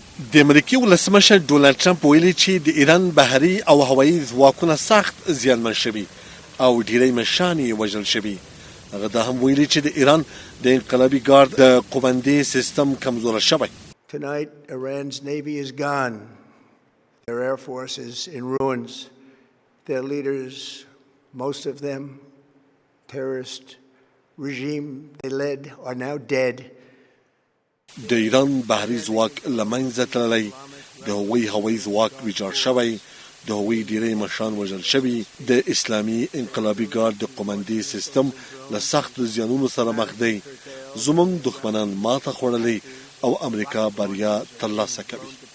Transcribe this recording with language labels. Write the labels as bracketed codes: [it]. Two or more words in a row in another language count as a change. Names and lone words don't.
[ps] د امریکای ولسمشر ډونالد ټرمپ ویلي چې د ایران بحري او هوایي ځواکونه سخت زیانمن شوي او ډیری مشران یې وژل شوي. هغه دا هم ویلي چې د ایران د انقلابي ګارد د قومندې سیستم کمزوره شوی. [en] Tonight, Iran's navy is gone. Their air force is in ruins. Their leaders, most of them, terrorist regime they led, are now dead. [ps] د ایران بحري ځواک له منځه تللی، د هغوی هوایي ځواک ویجاړ شوی، د هغوی ډیری مشران وژل شوي. د اسلامي انقلابي ګارد د قومندې سیستم له سختو زیانونو سره مخ دی. زموږ دښمنان ماته خوړلې او امریکا بریا ترلاسه کوي.